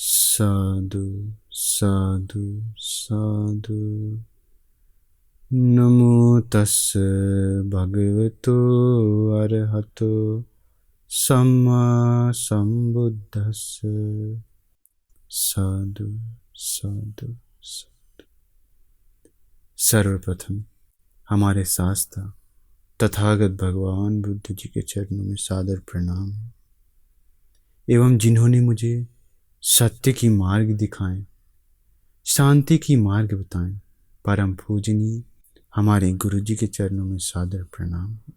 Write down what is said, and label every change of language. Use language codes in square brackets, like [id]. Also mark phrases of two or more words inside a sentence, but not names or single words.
[pi] साधु साधु साधु। नमो तस् भगवतो अरहतो सम्मा सम्बुद्धस्स। साधु साधु साधु। [hi] सर्वप्रथम हमारे शास्त्र तथागत भगवान बुद्ध जी के चरणों में सादर प्रणाम एवं जिन्होंने मुझे सत्य की मार्ग दिखाएं, शांति की मार्ग बताएं, परम पूजनीय हमारे गुरु जी के चरणों में सादर प्रणाम।